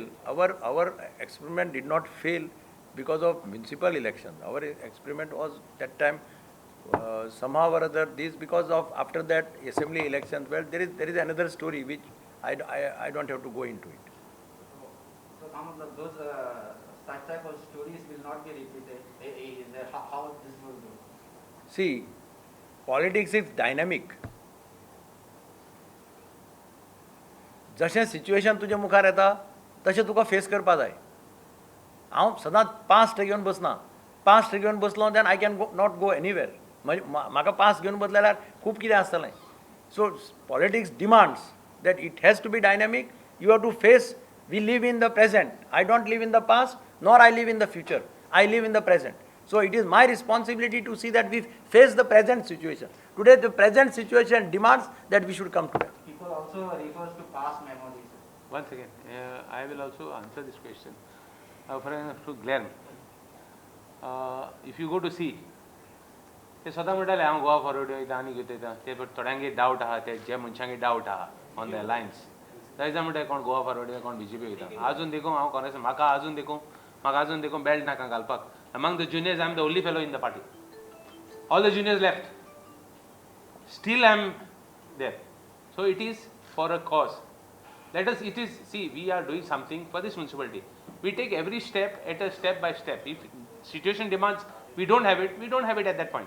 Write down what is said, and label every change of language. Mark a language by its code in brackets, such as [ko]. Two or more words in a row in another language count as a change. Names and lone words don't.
[en] Our experiment did not fail because of municipal elections. Our experiment was that time somehow or other this because of after that assembly elections. Well, there is another story which I don't have to go into it. [hi] तो का मतलब [en] 2 such type of stories will not be repeated. How this will do? See, politics is dynamic. [kok] जशें सिच्युएशन तुजे मुखार येता तशें तुका फेस करपा जाय. हांव सदांच पास्ट घेवन बसना. पास्ट घेवन बसलो [en] then I can not go anywhere. [kok] म्हणजे म्हाका पास्ट घेवन बसले जाल्यार खूब कितें आसतलें. [en] so politics demands that it has to be dynamic. You have to face, we live in the present. I don't live in the past, nor I live in the future. I live in the present. So it is my responsibility to see that we face the present situation. Today the present situation demands that we should come together. People also refers to past memories. Once again, I will also answer this question. For example, to Glenn, if you go to see, [kok] ते स्वता म्हणटाले हांव गोवा फॉरवर्ड वयता आनी घेता ते थोड्यांगे डावट आहा ते जे मनशांगे डावट आहा [en] on the alliance [kok] थंयचा म्हणटा कोण गोवा फॉरवर्ड वयता कोण बीजेपी वयता आजून देखून हांव काँग्रेस म्हाका आजून देखून बेल्ट नाका घालपाक [en] among the juniors I am the only fellow in the party all the juniors left still I am there so it is for a cause let us it is see we are doing something for this municipality. We take every step at a step by step. If situation demands we don't have it at that point.